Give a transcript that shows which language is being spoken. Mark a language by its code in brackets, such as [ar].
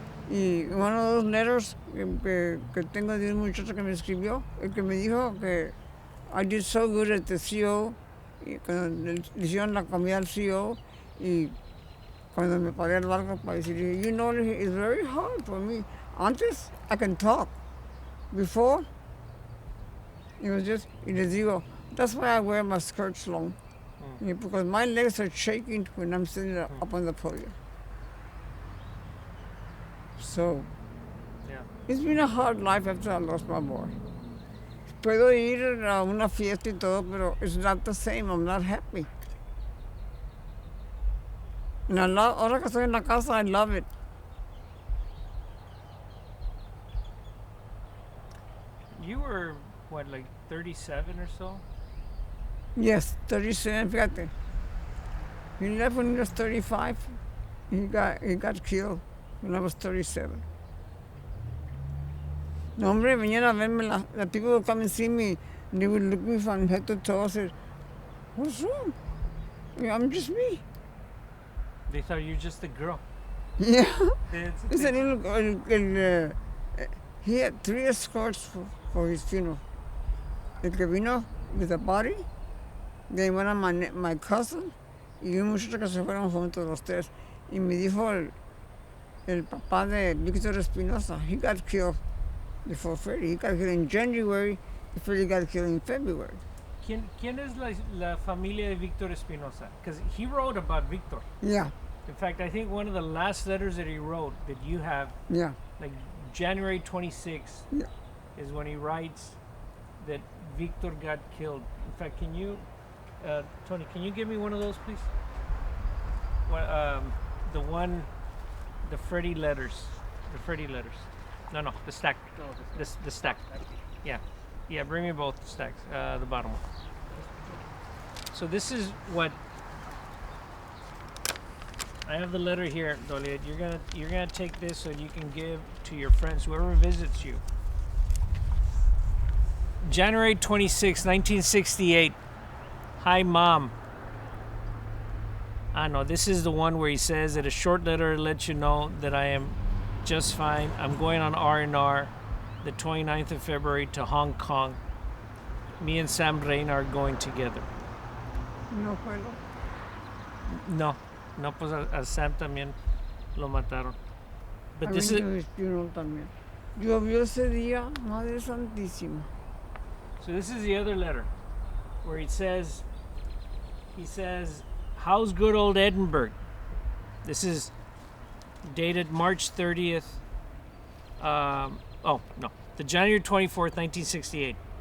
[es] Y uno de los letters que tengo de un muchacho que me escribió, el que me dijo que [en] I did so good at the CO, [es] y cuando le hicieron la comida al CO, y cuando me paré al barco para decir, [en] you know, it's very hard for me. [es] Antes, [en] I can talk. Before, it was just, [es] y les digo, [en] that's why I wear my skirts long. Because my legs are shaking when I'm sitting up on the podium. So, Yeah. it's been a hard life after I lost my boy. [es] Puedo ir a una fiesta y todo, pero [en] it's not the same. I'm not happy. [es] And ahora que estoy en la casa, [en] I love it. You were, what, like 37 or so? Yes, 37, [es] fíjate. [en] He left when he was 35. He got killed when I was 37. [es] No, hombre, venían a verme. [en] The people would come and see me, and they would look me from head to toe and say, what's wrong? I'm just me. They thought you were just a girl. Yeah. It's- He had 3 escorts for his funeral. [es] El que vino [en] with the body, then one of my cousin, [es] y un muchacho que se fueron juntos los 3. Y me dijo el papá de Víctor Espinosa, [en] he got killed before Freddie. He got killed in January, Freddie got killed in February. [es] ¿Quién es la familia de Víctor Espinosa? [en] Because he wrote about Víctor. Yeah, In fact, I think one of the last letters that he wrote that you have, yeah, like January 26th, yeah. is when he writes that Victor got killed. In fact, can you, Tony, can you give me one of those, please? The Freddie letters. The Freddie letters. No, the stack. The stack. Yeah, bring me both stacks. The bottom one. So this is what I have the letter here, Dolia. You're gonna take this so you can give to your friends, whoever visits you. January 26, 1968. Hi, Mom. No, this is the one where he says that a short letter lets you know that I am just fine. I'm going on R&R the 29th of February to Hong Kong. Me and Sam Rain are going together. [es] No puedo. No, pues a Sam también lo mataron. [en] But this is His funeral [es] también. Llovió ese día, Madre Santísima. [en] So this is the other letter where he says, how's good old Edinburgh? This is dated March 30th. The January 24th, 1968.